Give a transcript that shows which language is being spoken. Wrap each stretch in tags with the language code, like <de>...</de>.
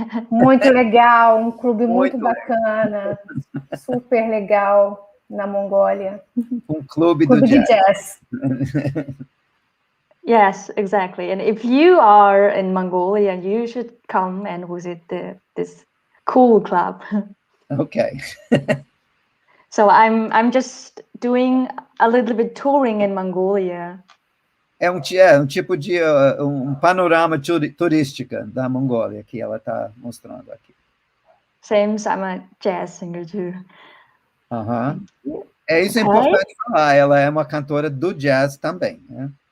<pt>Muito legal, clube muito bacana, super legal na Mongólia. Clube do jazz.</pt> <en>Yes, exactly. And if you are in Mongolia, you should come and visit this cool club. Okay. So I'm just doing a little bit touring in Mongolia.</en> <pt>É um tipo de um panorama turística da Mongólia que ela está mostrando aqui.</pt> <en>Same, I'm a jazz singer too.</en> <pt>É isso, é importante falar. Ela é uma cantora do jazz também, né?</pt>